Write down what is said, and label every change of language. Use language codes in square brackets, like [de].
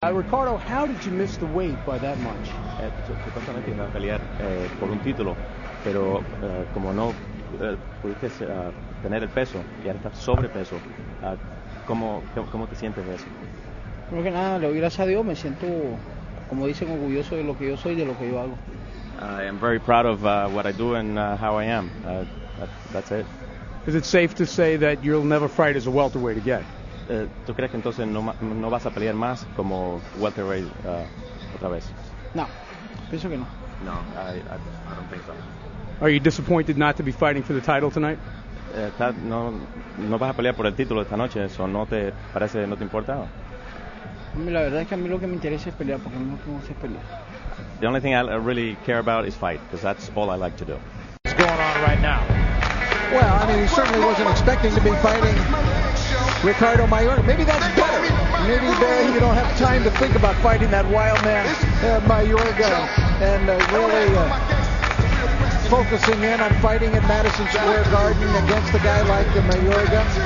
[en] Ricardo, how did you miss the weight by that much? [es] Supuestamente iba a pelear por un título, pero como no pudiste tener el peso y ahora estás sobrepeso, ¿cómo te sientes de eso? Primero que nada, le doy gracias a Dios, me siento, como dicen, orgulloso de lo que yo soy y de lo que yo hago. [en] I am very proud of what I do and how I am. That's it. Is it safe to say that you'll never fight as a welterweight again? [es] ¿Tú crees que entonces no vas a pelear más como welterweight otra vez? No, pienso que no. [en] No, I don't think so. Are you disappointed not to be fighting for the title tonight? [es] No vas a pelear por el título esta noche, ¿eso no te importa? La verdad es que a mí lo que me interesa es pelear, porque a mí lo que me gusta es pelear. [en] The only thing I really care about is fight, because that's all I like to do. What's going on right now? Well, I mean, he certainly wasn't expecting to be fighting Ricardо Майорги. Maybe that's better. Maybe you don't have time to think about fighting that wild man, Mayorga, and really focusing in on fighting at Madison Square Garden against a guy like Mayorga.